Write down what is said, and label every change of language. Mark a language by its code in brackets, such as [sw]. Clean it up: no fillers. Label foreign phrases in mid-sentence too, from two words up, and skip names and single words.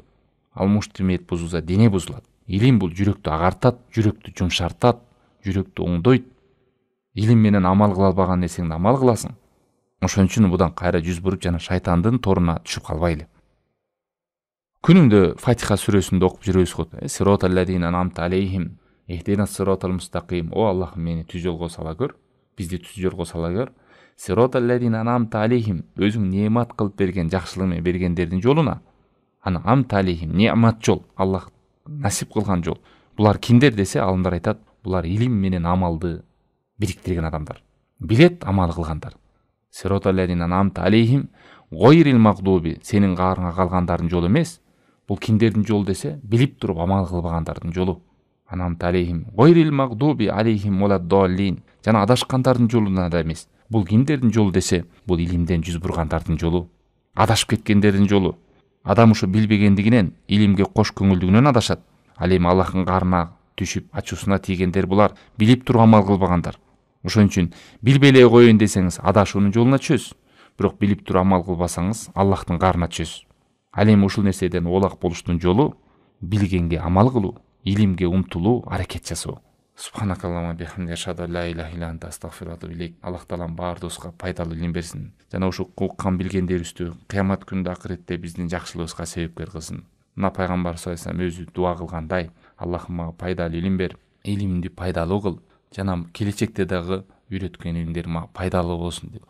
[ky] Ал муштум эт бузулса, дене бузулат. Илим бул жүрөктү агартат, жүрөктү жумшартат, жүрөктү оңдойт. Илим менен амал кыла албаган нерсеңди амал кыласың. Ошон үчүн будан кайра жүз буруп жана шайтандын торуна түшүп калбайлы. Күнүндө Фатиха сүрөсүндө окуп жүрөбүз го. [ar] صراط الذين أنعمت عليهم، اهدنا الصراط المستقيم. [ky] О Аллахым, мени түз жолго сала көр, бизди түз жолго сала көр. [ar] صراط الذين أنعمت عليهم, [ky] өзүң неамат кылып берген, жакшылык менен бергендердин жолуна. [ar] أنعمت عليهم, [ky] неамат жол, Аллах насип кылган жол. Булар кимдер десе, алымдар айтат, булар илим менен амалды бириктирген адамдар. Билет, амал кылгандар. [ar] صراط الذين أنعمت عليهم, غير المغضوب, [ky] сенин каарыңа калгандардын жолу эмес. Бул кимдердин жолу десе, билип туруп амал кылбагандардын жолу. [ar] أنعمت عليهم، غير المغضوب عليهم ولا الضالين, [ky] жана адашкандардын жолуна да эмес. Бул кимдердин жолу десе, бул илимден жүз бургандардын жолу, адашып кеткендердин жолу. Адам ушу билбегендигинен, илимге кош көңүлдүгүнөн адашат. Ал эми Аллахтын карына түшүп ачуусуна тийгендер булар билип туруп амал кылбагандар. Ошон үчүн билбей эле коеюн десеңиз адашуунун жолуна түшөсүз. Бирок билип туруп амал кылбасаңыз Аллахтын карына түшөсүз. Ал эми ушул нерседен оолак болуштун жолу билгенге амал кылуу, илимге умтулуу, аракет жасоо. [ar] سبحانك اللهم وبحمدك أشهد أن لا إله إلا أنت أستغفرك وأتوب إليك. [ky] Аллах таалам баарыбызга пайдалуу илим берсин. Жана ушу уккан билгендерибизди кыямат күнүндө акыретте биздин жакшылыгыбызга себепкер кылсын. Мына пайгамбар [ar] صلى الله عليه وسلم [ky] өзү дуа кылгандай, Аллахым мага пайдалуу илим бер, илимди пайдалуу кыл, жана келечекте дагы үйрөткөн илимдер мага пайдалуу болсун деп.